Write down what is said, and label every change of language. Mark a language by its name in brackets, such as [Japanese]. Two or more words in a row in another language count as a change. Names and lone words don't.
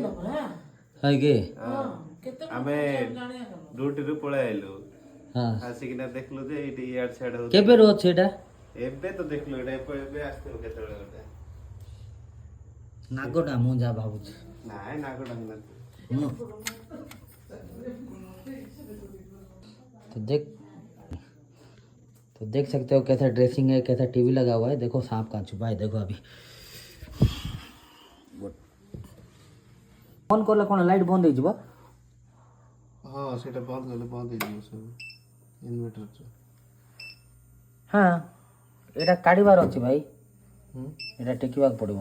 [Odia] ହାଇ କି ଆମେ ଡ୍ୟୁଟିରୁ ପଳେଇ ଆଇଲୁ। ହଁ ଆସିକିନା ଦେଖିଲୁ ଯେ ଏଇଠି ଇଆଡେ ସିଆଡେ ହଉଛି। କେବେରୁ ଅଛି ଏଇଟା ଏବେ ତ ଦେଖିଲୁ ଏଇଟା ଏବେ ଆସିଥିବ କେତେବେଳେ ଗୋଟେ। ନାଗଟା ମୁଁ ଯାହା ଭାବୁଛି ନାଇଁ ନାଗଟା ନଥିବ। [Hindi] तो देख तो देख सकते हो कैसा ड्रेसिंग है, कैसा टीवी लगा हुआ है। देखो सांप कहाँ छुपा है, देखो अभी फोन कले कौन लाइट बंद हो ଯିବ। [Odia] ହଁ ସେଇଟା ବନ୍ଦ କଲେ ବନ୍ଦ ହେଇଯିବ ସବୁ ଇନଭର୍ଟର। ହଁ ଏଇଟା କାଢ଼ିବାର ଅଛି ଭାଇ, ଏଇଟା ଟେକିବାକୁ ପଡ଼ିବ।